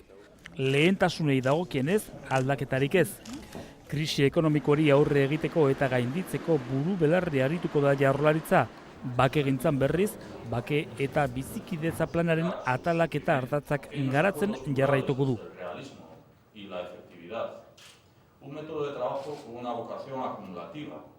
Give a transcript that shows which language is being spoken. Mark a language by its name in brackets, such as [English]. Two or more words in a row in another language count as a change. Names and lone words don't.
[Basque] Lehentasunei dagokienez, aldaketarik ez. Krisi ekonomikoari aurre egiteko eta gainditzeko buru belarri arituko da Jaurlaritza. Bakegintzan berriz, bake eta bizikidetza planaren atalak eta ardatzak garatzen jarraituko du. [Spanish] Y la efectividad. Un método de trabajo con una vocación acumulativa.